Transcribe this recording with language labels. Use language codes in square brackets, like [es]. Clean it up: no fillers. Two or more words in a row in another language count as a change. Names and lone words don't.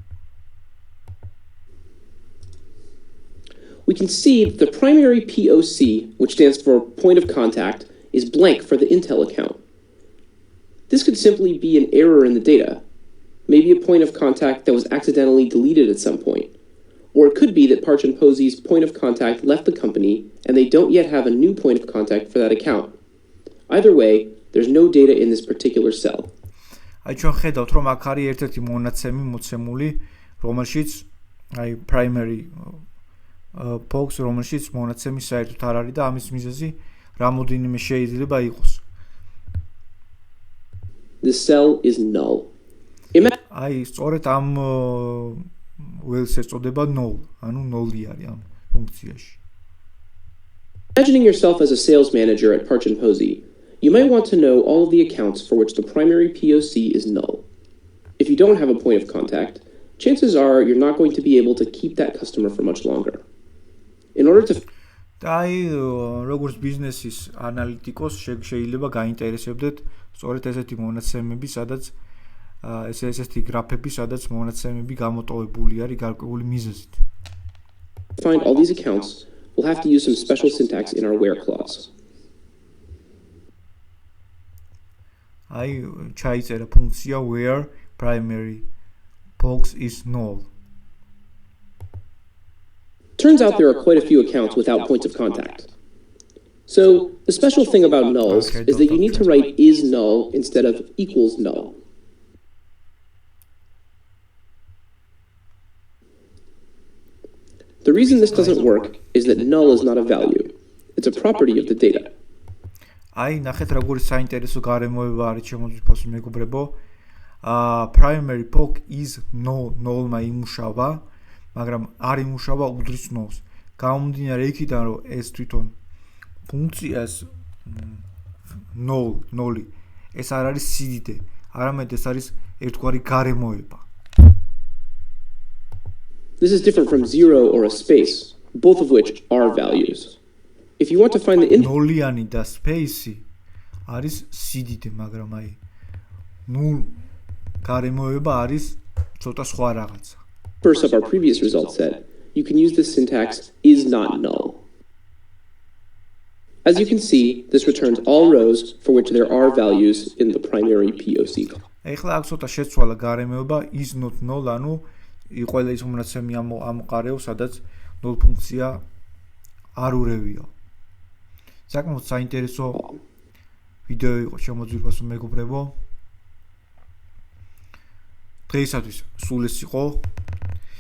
[en] We can see that the primary POC, which stands for point of contact, is blank for the Intel account. This could simply be an error in the data, maybe a point of contact that was accidentally deleted at some point. Or it could be that Parch and Posey's point of contact left the company and they don't yet have a new point of contact for that account. Either way, there's no data in this particular cell. [ka] აი ჩვენ ხედავთ, რომ აქ არის ერთ-ერთი მონაცემი მოცემული, რომელშიც აი [en] primary box, [ka] რომელშიც მონაცემი საერთოდ არ არის და ამის მიზეზი რამოდენიმე შეიძლება იყოს. [en] This cell is null. [ka] აი სწორედ ამ ველს ეწოდება null, ანუ null-ი არის ამ ფუნქციაში. [en] Imagining yourself as a sales manager at Parch and Posey, you might want to know all of the accounts for which the primary POC is null. If you don't have a point of contact, chances are you're not going to be able to keep that customer for much longer. In order to [ka] აი როგორც ბიზნესის ანალიტიკოს შეიძლება გაინტერესებდეთ სწორედ ესეთი მონაცემები, სადაც ესეთი გრაფები, სადაც მონაცემები გამოტოვებული არის გარკვეული მიზეზით. [en] To find all these accounts, we'll have to use some special syntax in our where clause. [ka] აი ჩაიწერა ფუნქცია [en] where primary box is null. Turns out there are quite a few accounts without points of contact. So the special thing about nulls is that you need to write is null instead of equals null. The reason this doesn't work is that null is not a value. It's a property of the data. [ka] აი ნახეთ როგორი საინტერესო გარემოება არის ჩემო ძვირფასო მეგობრებო. [en] Primary box is null- [ka] მა იმუშავა, მაგრამ არ იმუშავა უდრის null-ს. გამომდინარე იქიდან, რომ ეს თვითონ ფუნქციას null-ი ეს არ არის სიდიდე, არამედ ეს არის ერთგვარი გარემოება. [en] This is different from zero or a space, both of which are values. If you want to find the [ka] null-იანი და space-ი არის სიდიდე, მაგრამ აი null გარემოება არის ცოტა სხვა რაღაცა. [en] First of our previous result set, you can use the syntax is not null. As you can see, this returns all rows for which there are values in the primary POC. [ka] ეხლა აქ ცოტა შეცვალა გარემოება [en] is not null, [ka] ანუ ყველა ის მონაცემი ამოყარეო, სადაც null ფუნქცია არ ურევია. საკმაოდ საინტერესო ვიდეო იყო შემოძვირვასო მეგობრებო. დღეისათვის სულ ეს იყო.